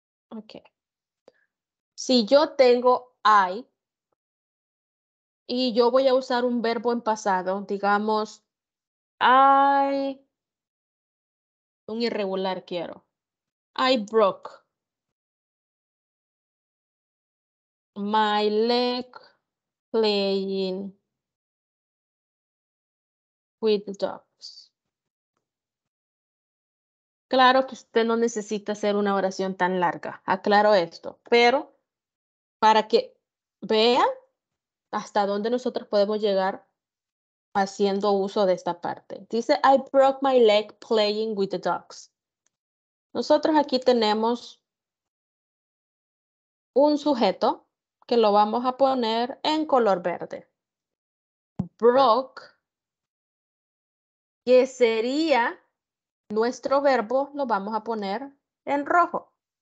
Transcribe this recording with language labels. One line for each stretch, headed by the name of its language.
Spanish: Ok. Si yo tengo I y yo voy a usar un verbo en pasado, digamos, I, un irregular quiero.
English: I broke my leg playing with the dogs.
Spanish: Claro que usted no necesita hacer una oración tan larga. Aclaro esto, pero para que vean hasta dónde nosotros podemos llegar haciendo uso de esta parte. Dice,
English: I broke my leg playing with the dogs.
Spanish: Nosotros aquí tenemos un sujeto que lo vamos a poner en color verde. Broke, que sería nuestro verbo, lo vamos a poner en rojo.